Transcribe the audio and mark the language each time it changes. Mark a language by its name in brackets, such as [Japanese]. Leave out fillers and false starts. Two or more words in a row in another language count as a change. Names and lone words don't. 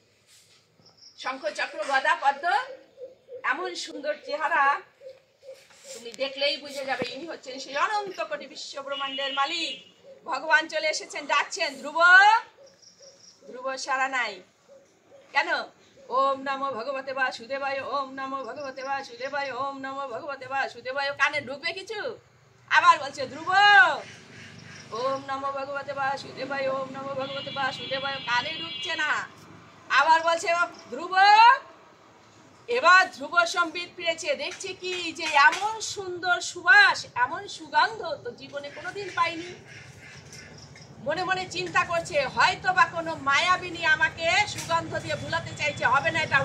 [Bangla] শঙ্খ চক্র গদা পদ্ম, এমন সুন্দর চেহারা তুমি দেখলেই বুঝে যাবে ইনি হচ্ছেন সেই অনন্ত কোটি বিশ্ব ব্রহ্মাণ্ডের মালিক। ভগবান চলে এসেছেন, ডাকছেন ধ্রুব। ধ্রুব সারা নাই কেন? [Sanskrit] ওম নমো ভগবতে বাসুদেবায়, ওম নমো ভগবতে বাসুদেবায়, ওম নমো ভগবতে বাসুদেবায়। [Bangla] কানে ঢুকবে কিছু? আবার বলছে ধ্রুব [Sanskrit] ওম নমো ভগবতে বাসুদেবায়, ওম নমো ভগবতে বাসুদেবায়। [Bangla] কানে ঢুকছে না। আবার বলছে ধ্রুব। এবার ধ্রুব সম্বিত ফিরেছে, দেখছে কি যে এমন সুন্দর সুবাস, এমন সুগন্ধ তো জীবনে কোনোদিন পাইনি। মনে মনে চিন্তা করছে হয়তো বা কোনো মায়াবিনী আমাকে সুগন্ধ দিয়ে ভুলাতে চাইছে, হবে না এটা।